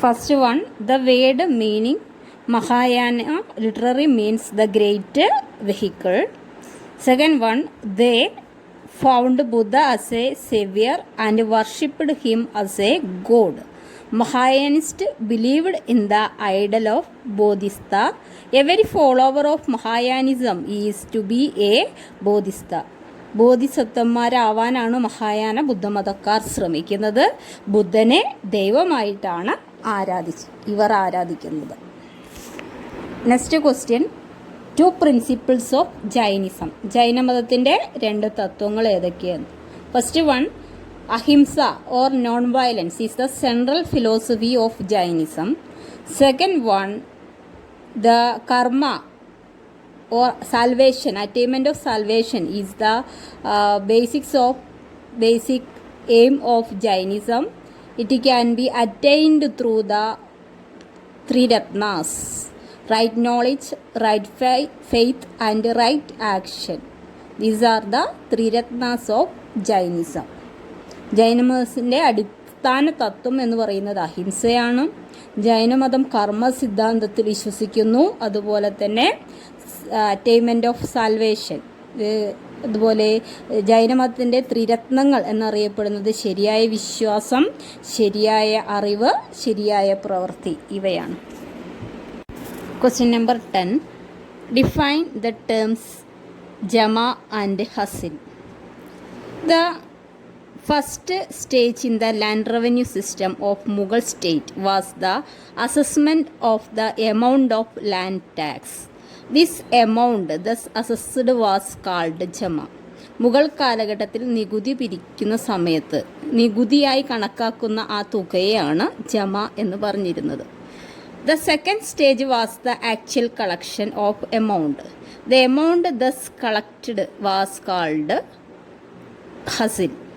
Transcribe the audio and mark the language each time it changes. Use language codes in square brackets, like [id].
[en] First one, the word meaning Mahayana literary means the great vehicle. Second one, they found Buddha as a saviour and worshipped him as a god. Mahayanists believed in the idol of Bodhisattva. Every follower of Mahayanism is to be a Bodhisattva. [ml] ബോധിസത്വന്മാരാവാനാണ് Mahayana ബുദ്ധമതക്കാർ ശ്രമിക്കുന്നത്. ബുദ്ധനെ ദൈവമായിട്ടാണ് ഇവർ ആരാധിക്കുന്നത്. [en] Next question, 2 principles of Jainism. [ml] ജൈനമതത്തിൻ്റെ 2 തത്വങ്ങൾ ഏതൊക്കെയാണ്? [en] First one, ahimsa or non-violence is the central philosophy of Jainism. Second one, the karma or salvation, attainment of salvation is the basic aim of Jainism. It can be attained through the 3 ratnas: right knowledge, right faith and right action. These are the 3 ratnas of Jainism. [ml] ജൈനമതത്തിൻ്റെ അടിസ്ഥാന തത്വം എന്ന് പറയുന്നത് അഹിംസയാണ്. ജൈനമതം കർമ്മ സിദ്ധാന്തത്തിൽ വിശ്വസിക്കുന്നു. അതുപോലെ തന്നെ [en] attainment of salvation, [ml] അതുപോലെ ജൈനമതത്തിൻ്റെ ത്രിരത്നങ്ങൾ എന്നറിയപ്പെടുന്നത് ശരിയായ വിശ്വാസം, ശരിയായ അറിവ്, ശരിയായ പ്രവൃത്തി, ഇവയാണ്. [en] Question number 10, define the terms jama and hasil. The first stage in the land revenue system of Mughal state was the assessment of the amount of land tax. This amount thus assessed was called jama. [ml] Mughal കാലഘട്ടത്തിൽ നികുതി പിരിക്കുന്ന സമയത്ത് നികുതിയായി കണക്കാക്കുന്ന ആ തുകയാണ് ജമ എന്ന് പറഞ്ഞിരുന്നത്. [en] The second stage was the actual collection of amount. The amount thus collected was called hasil.